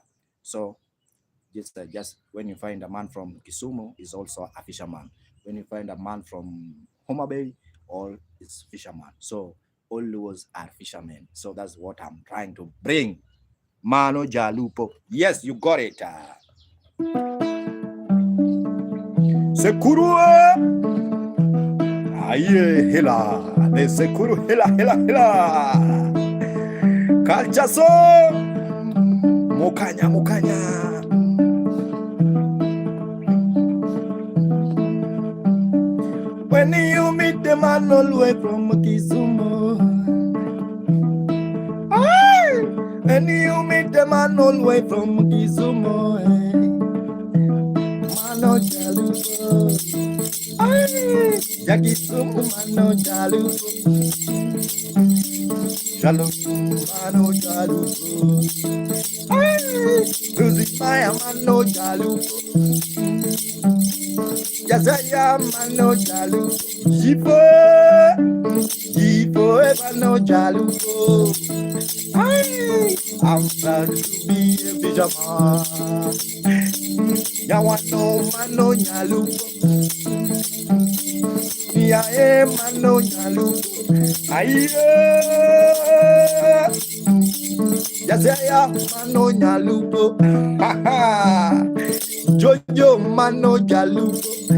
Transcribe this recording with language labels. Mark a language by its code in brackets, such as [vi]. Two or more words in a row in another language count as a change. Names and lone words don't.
[en] So just when you find a man from Kisumu, is also a fisherman. When you find a man from Homa Bay, all is fisherman. So all Luos are fishermen. So that's what I'm trying to bring. [luo] Mano Jalupo. [en] Yes, you got it. Sekuru. Aye, hela. De Sekuru hela. Kalchaso. Mokanya. When you meet the man all the way from Kisumu. When you meet the man all the way from Kisumu. [luo] Mano Jalupo. Yakisumu Mano Jalupo. Shalom Mano Jalupo. Lucy Maya Mano Jalupo. Yasaya Mano Jalupo. Jipo Mano Jalupo. [en] I'm proud to be a fisherman. [luo] Yawano Mano Jalupo. Yeah, Mano Jalupo. Aye. Yasaya Mano Jalupo. Jojo Mano Jalupo.